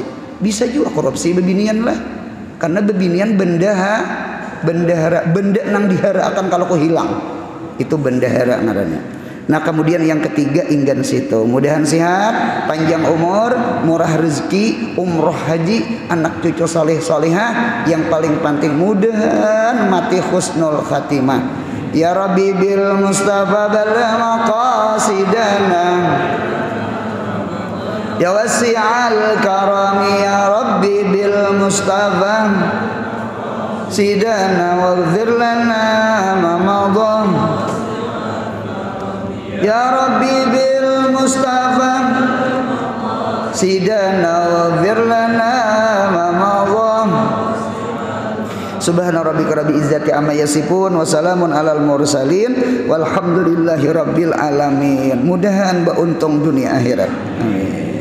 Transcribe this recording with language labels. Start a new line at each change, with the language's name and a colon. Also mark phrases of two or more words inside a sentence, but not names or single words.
Banjar: Bisa juga korupsi bebinian lah. Karena bebinian bendahara, benda nang dihara akan kalau kau hilang. Itu bendahara ngarannya. Nah kemudian yang ketiga inggan situ, mudahan sehat, panjang umur, murah rezeki, umroh haji, anak cucu saleh salihah, yang paling penting mudahan mati
Arabic: حسن الخاتمة. يا رب بالمصطفى بلغ مقاصدنا يا واسع الكرم يا رب بالمصطفى سيدنا واغفر لنا ما مضى. يا رب بالمصطفى سيدنا واغفر لنا ما مضى. سبحان ربك رب العزة عما يصفون وسلام على المرسلين والحمد لله رب العالمين.
Banjar: Mudahan beruntung dunia akhirat.
Arabic: Amin.